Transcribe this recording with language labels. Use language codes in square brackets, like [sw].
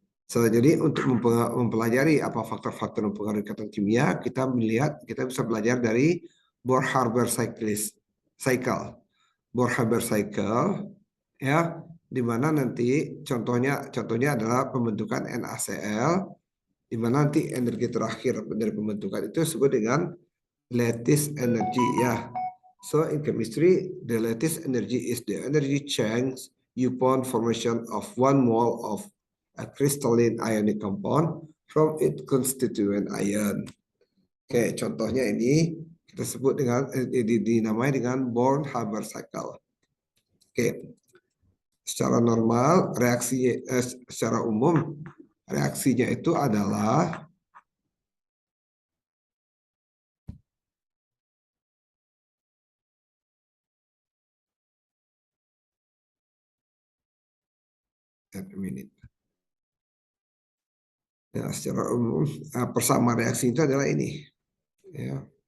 [id] So, jadi untuk mempelajari apa faktor-faktor yang mempengaruhi ikatan kimia, kita bisa belajar dari Bohr-Haber cycle. Bohr-Haber cycle ya, di mana nanti contohnya adalah pembentukan NaCl, di mana nanti energi terakhir dari pembentukan itu disebut dengan lattice energy ya. [en] So in chemistry, the lattice energy is the energy change upon formation of 1 mole of a crystalline ionic compound from its constituent ion. [id] Oke, contohnya ini kita sebut dengan dinamai dengan Born-Haber cycle. Oke, secara normal reaksi secara umum reaksinya itu adalah ya, secara umum persamaan reaksi itu adalah ini. Ya.